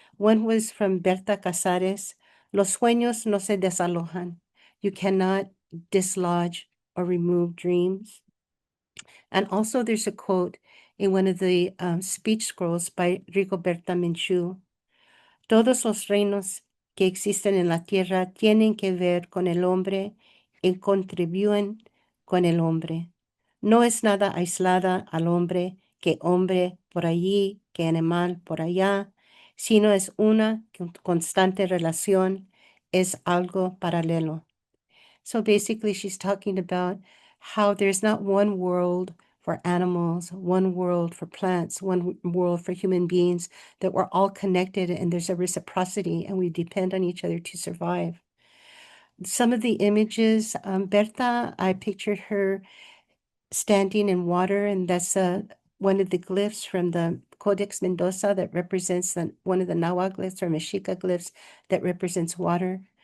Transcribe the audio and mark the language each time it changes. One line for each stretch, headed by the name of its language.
English: One was from Berta Casares,
Spanish: Los sueños no se desalojan.
English: You cannot dislodge or remove dreams. And also there's a quote in one of the speech scrolls by Rigoberta Menchú.
Spanish: Todos los reinos que existen en la tierra tienen que ver con el hombre y contribuyen con el hombre. No es nada aislada al hombre, que hombre por allí, que animal por allá, sino es una constante relación, es algo paralelo.
English: So basically, she's talking about how there's not one world for animals, one world for plants, one world for human beings, that we're all connected and there's a reciprocity and we depend on each other to survive. Some of the images, Berta, I pictured her standing in water, and that's one of the glyphs from the Codex Mendoza that represents one of the Nahuatl glyphs or Mexica glyphs that represents water.